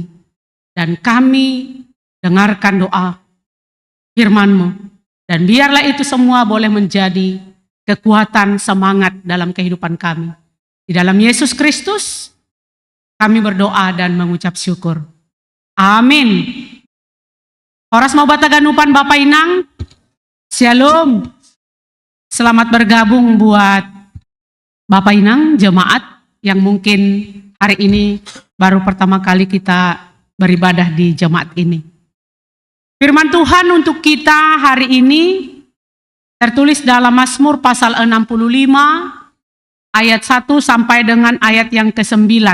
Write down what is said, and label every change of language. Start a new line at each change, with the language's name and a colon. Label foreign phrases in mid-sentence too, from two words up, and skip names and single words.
Indonesian: Dan kami dengarkan doa firman-Mu. Dan biarlah itu semua boleh menjadi kekuatan, semangat dalam kehidupan kami. Di dalam Yesus Kristus, kami berdoa dan mengucap syukur. Amin.
Batak Simalungun: Horas mau bataganupan Bapak Inang.
Indonesian: Shalom. Selamat bergabung buat Bapak Inang, jemaat yang mungkin hari ini baru pertama kali kita beribadah di jemaat ini. Firman Tuhan untuk kita hari ini tertulis dalam Mazmur pasal 65 ayat 1 sampai dengan ayat yang ke-9.